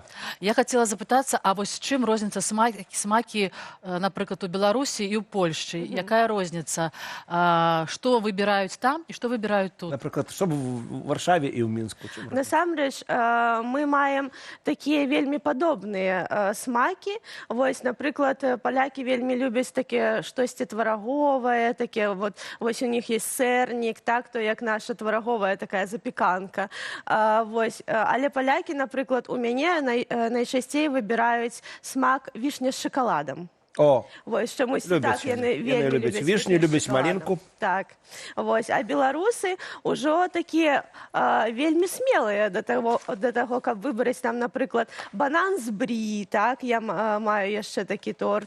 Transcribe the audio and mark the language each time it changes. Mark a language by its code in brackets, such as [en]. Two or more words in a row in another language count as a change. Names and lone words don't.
[be] Я хотела запытацца, а вось чым розніца смакі, напрыклад, у Беларусі і ў Польшчы? Якая розніца? Што выбіраюць там і што выбіраюць тут? [uk] Наприклад, що в Варшаві і в Мінську? [be] Насамрэч, мы маем такія вельмі падобныя смакі. Вось, напрыклад, палякі вельмі любяць таке штосьці твараговае, таке вось у них есть сэрнік, так, то як наша твараговая такая запеканка. Вось, але палякі, напрыклад, у мяне найчасцей выбіраюць смак вішня з шакаладам. О, вось, чамусь так яны яны вельмі любяць вішню, любяць малінку. Так, вось, а беларусы ўжо такія вельмі смелыя да таго, каб выбраць там, напрыклад, банан з брі, так, я маю яшчэ такі торт.